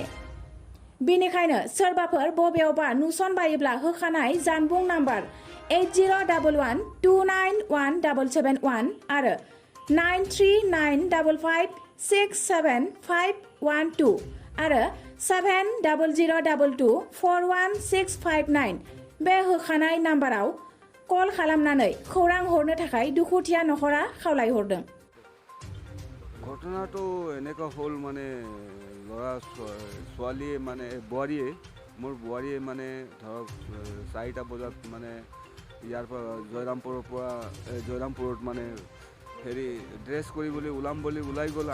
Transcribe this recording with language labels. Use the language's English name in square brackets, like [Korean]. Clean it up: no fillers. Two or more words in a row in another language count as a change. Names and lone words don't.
[Bodo] बेनिखायनो सोरबाफोर बबेयावबा नुसनबायोब्ला होखानाय जानबुं नाम्बार 8011291771 आरो 9395567512 आरो 7002241659 बे होखानाय नाम्बाराव कल खालामनानै खौरां हरनो थाखाय दुखुथिया नखरा खावलायहरदों। [Assamese] ঘটনাটো এনেকুৱা হ'ল মানে ল'ৰা ছোৱালীয়ে মানে মোৰ বোৱাৰীয়ে মানে ধৰক 4টা বজাত মানে ইয়াৰ পৰা জয়ৰামপুৰত মানে ড্ৰেছ কৰিবলৈ ওলাম বুলি ওলাই গ'ল।